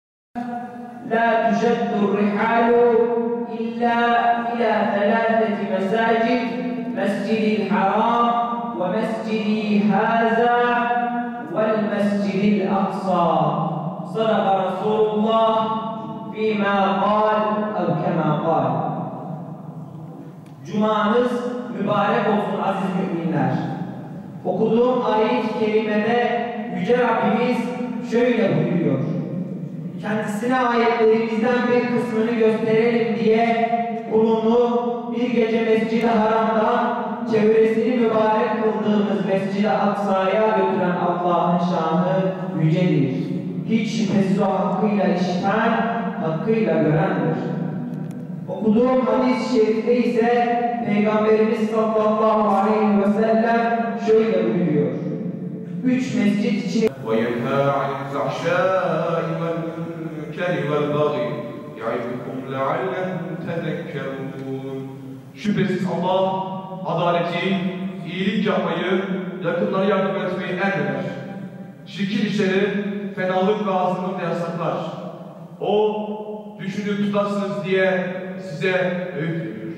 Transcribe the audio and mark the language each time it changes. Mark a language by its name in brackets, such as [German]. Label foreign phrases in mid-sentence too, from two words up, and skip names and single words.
[Arabic] لا تشد الرحال إلا إلى 3 مساجد: مسجد الحرام ومسجدي هذا والمسجد الأقصى. صدق رسول الله فيما قال أو كما قال. [Turkish] Cumanız mübarek olsun aziz müminler. Okuduğum ayet-i kerimede Yüce Rabbimiz şöyle buyuruyor: kendisine ayetlerimizden bir kısmını gösterelim diye kulunu bir gece Mescid-i Haram'dan çevresini mübarek kıldığımız Mescid-i Aksa'ya götüren Allah'ın şanı yücedir. Hiç şüphesiz o hakkıyla işiten, hakkıyla görendir. Okuduğum hadis-i şerifte ise Peygamberimiz [Arabic] صلى الله عليه وسلم [Turkish] şöyle buyuruyor: 3 mescit için [Arabic] وَيَنْهَى عَنِ الْفَحْشَاءِ وَالْمُنكَرِ وَالْبَغْيِ يَعِظُكُمْ لَعَلَّكُمْ تَذَكَّرُونَ. [Turkish] Şüphesiz Allah adaleti, iyilik yapmayı, yakınlara yardım etmeyi emreder. Çirkin işleri, fenalık ve azgınlık yasaklar. O, düşünüp tutasınız diye size öğüt veriyor.